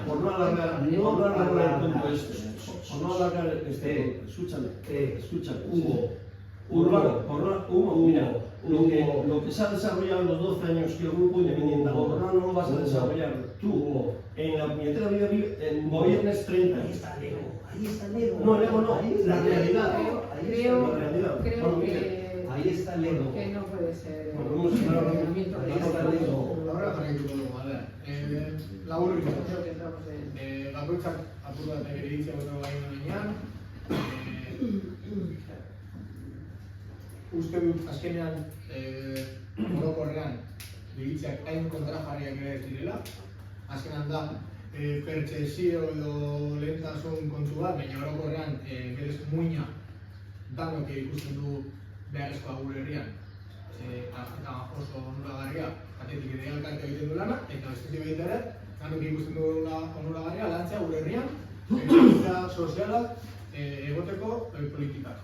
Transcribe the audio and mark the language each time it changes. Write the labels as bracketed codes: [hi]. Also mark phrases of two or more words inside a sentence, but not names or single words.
[es] por no alargar el punto este, por no alargar este, escúchame, Urbano, mira, lo que se ha desarrollado en los 12 años que el grupo independiente, no lo vas a desarrollar tú. En la puñetera vida gobiernes 30 Ahí años. está el ego. No, el ego no, Ahí está la el ego. realidad. Creo Ahí está el ego. que no puede ser Bueno, vamos a hablar ahora. Ahí está el ego. [eu] Ahora jarraituko dugu, laburrik. [es] Creo que entramos en... [eu] Bakoitzak apur bat iritzia boto gai gainean. Uste dut azkenean orokorrean iritziak hain kontrajarriak ere ez direla. Azkenean da pertsesio edo lehentasun kontu bat, baina orokorrean berez muina danok ikusten du beharrezkoa gure herrian, eta oso onuragarria, batetik ere elkartea egiten du lana, eta bestetik baita ere, ganok ikusten du onuragarria lantzea gure herrian, ekologia sozialak egoteko politikak.